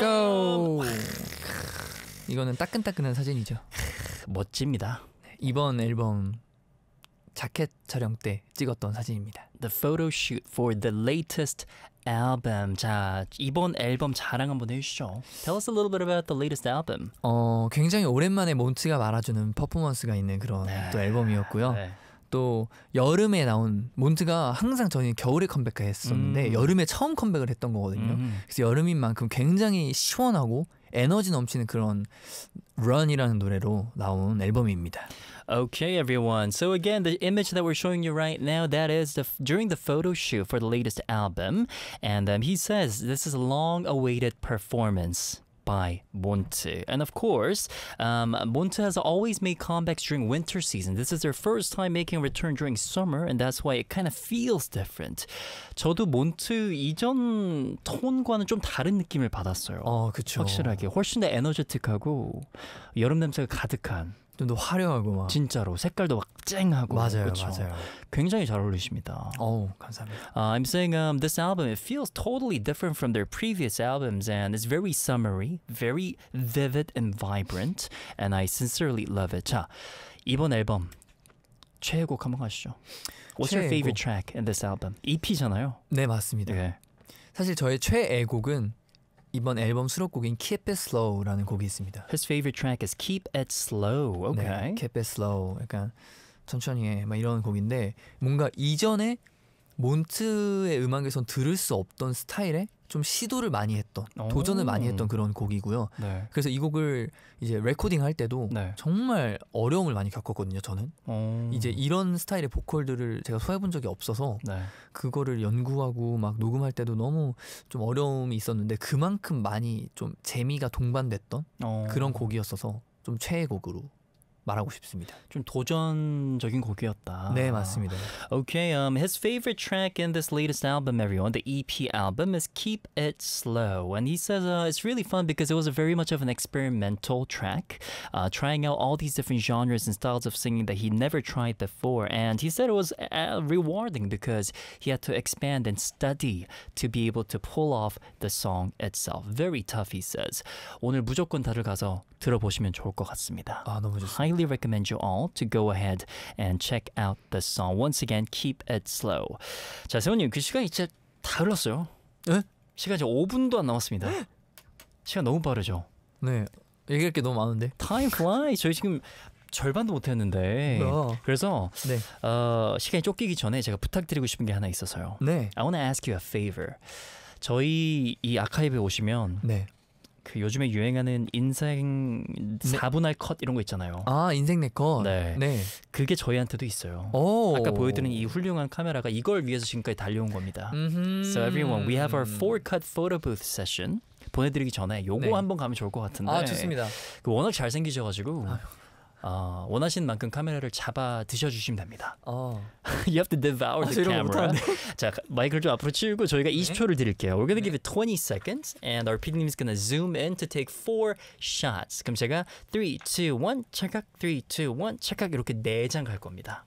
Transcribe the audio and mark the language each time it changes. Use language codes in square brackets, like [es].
[en] Go! [ko] 이거는 따끈따끈한 사진이죠. 멋집니다. 이번 앨범 자켓 촬영 때 찍었던 사진입니다. [en] The photo shoot for the latest album. [ko] 자, 이번 앨범 자랑 한번 해주시죠. [en] Tell us a little bit about the latest album. [ko] 굉장히 오랜만에 몬츠가 말아주는 퍼포먼스가 있는 그런 네. 또 앨범이었고요. 네. 또 여름에 나온 몬츠가 항상 저는 겨울에 컴백을 했었는데 여름에 처음 컴백을 했던 거거든요. 그래서 여름인 만큼 굉장히 시원하고 에너지 넘치는 그런 Run이라는 노래로 나온 앨범입니다. [en] Okay, everyone. So again, the image that we're showing you right now, that is the, during the photo shoot for the latest album. And he says this is a long-awaited performance by Monte. And of course, Monte has always made comebacks during winter season. This is their first time making a return during summer, and that's why it kind of feels different. [ko] 저도 몬트 이전 톤과는 좀 다른 느낌을 받았어요. 그렇죠. 확실하게. 훨씬 더 에너제틱하고 여름 냄새가 가득한. 좀 더 화려하고 막 진짜로 색깔도 막 쨍하고 맞아요 그쵸? 맞아요 굉장히 잘 어울리십니다. 어우 감사합니다. [en] I'm saying this album it feels totally different from their previous albums and it's very summery, very vivid and vibrant and I sincerely love it. [ko] 자 이번 앨범 최애 곡 한번 가시죠. [en] What's [ko] 최애 [en] your favorite [ko] 곡. [en] track in this album? [ko] EP잖아요. 네 맞습니다. [en] Okay. [ko] 사실 저의 최애 곡은 이번 앨범 수록곡인 Keep It Slow라는 곡이 있습니다. [en] His favorite track is Keep It Slow. Okay. [ko] 네, Keep It Slow. 약간 천천히 해. 막 이런 곡인데 뭔가 이전에 몬트의 음악에선 들을 수 없던 스타일의 좀 시도를 많이 했던 도전을 많이 했던 그런 곡이고요. 네. 그래서 이 곡을 이제 레코딩 할 때도 네. 정말 어려움을 많이 겪었거든요. 저는 이제 이런 스타일의 보컬들을 제가 소화해본 적이 없어서 네. 그거를 연구하고 막 녹음할 때도 너무 좀 어려움이 있었는데 그만큼 많이 좀 재미가 동반됐던 그런 곡이었어서 좀 최애 곡으로. 말하고 싶습니다. 좀 도전적인 곡이었다. 네, 맞습니다. [en] Okay, his favorite track in this latest album, everyone, the EP album, is Keep It Slow. And he says it's really fun because it was a very much of an experimental track, trying out all these different genres and styles of singing that he never tried before. And he said it was rewarding because he had to expand and study to be able to pull off the song itself. Very tough, he says. [ko] 오늘 무조건 다들 가서 들어보시면 좋을 것 같습니다. 아, 너무 좋습니다. [en] Highly recommend you all to go ahead and check out the song. Once again, keep it slow. [ko] 자, 세훈님, 그 시간이 이제 다 흘렀어요. 네? 시간 이제 5분도 안 남았습니다. 시간 너무 빠르죠? 네. 얘기할 게 너무 많은데. [en] Time flies. [ko] 저희 지금 절반도 못했는데. 그래서 네. 시간이 쫓기기 전에 제가 부탁드리고 싶은 게 하나 있어서요. 네. [en] I want to ask you a favor. [ko] 저희 이 아카이브에 오시면 네. 그 요즘에 유행하는 인생 4분할 컷 이런 거 있잖아요. 아, 인생 내 컷. 네. 네. 그게 저희한테도 있어요. 오. 아까 보여드린 이 훌륭한 카메라가 이걸 위해서 지금까지 달려온 겁니다. [en] So everyone, we have our 4-cut photo booth session. [ko] 보내드리기 전에 요거 네. 한번 가면 좋을 것 같은데. 아, 좋습니다. 그 워낙 잘생기셔가지고. 아유. 원하시는 만큼 카메라를 잡아 드셔주시면 됩니다. [en] You have to devour the camera. [ko] 자, 마이크를 좀 앞으로 치우고 저희가 네? 20초를 드릴게요. [en] We're gonna [ko] 네. [en] give it 20 seconds and our PD님 is gonna zoom in to take 4 shots. [ko] 그럼 제가 3, 2, 1 찰칵, 3, 2, 1 찰칵 이렇게 4장 갈 겁니다.